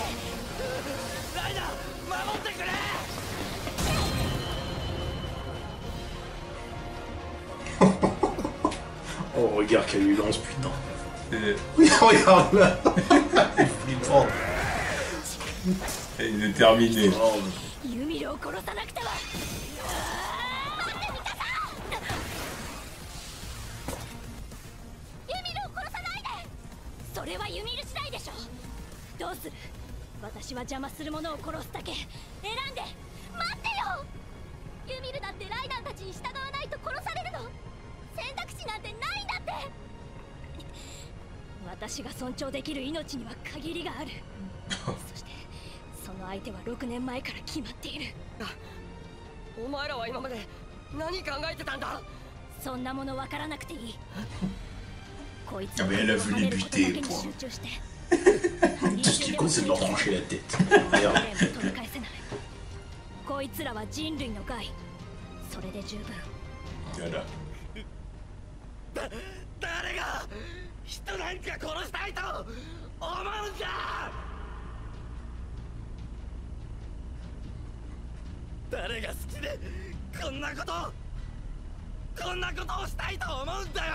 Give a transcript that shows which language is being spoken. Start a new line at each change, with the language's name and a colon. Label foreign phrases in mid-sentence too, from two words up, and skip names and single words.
French: Oh, regarde qu'elle lui lance, putain. Oui, regarde là. Elle est flippante. Elle est déterminée. Oh.
Japanese: ユミルを殺さなくては。ユミルを殺さないで。それはユミル次第でしょ。どうする？私は邪魔する者を殺すだけ選んで。待ってよ。ユミルだってライダーたちに従わないと殺されるの。選択肢なんてないんだって。私が尊重できる命には限りがある。そしてその相手は6年前から決まっている。お前らは今まで何考えてたんだ。そんなもの分からなくていい。こいつ
French: Ah mais elle a voulu les buter, point.
Japanese: 集中して。
French: Tout ce qui compte, c'est de leur trancher la tête. Regarde.
Japanese: 取り返せない。こいつらは人類の害。それで十分。
French: Voilà.
Japanese: 誰が人なんか殺したいと思うんだ。誰が好きでこんなことをしたいと思うんだよ。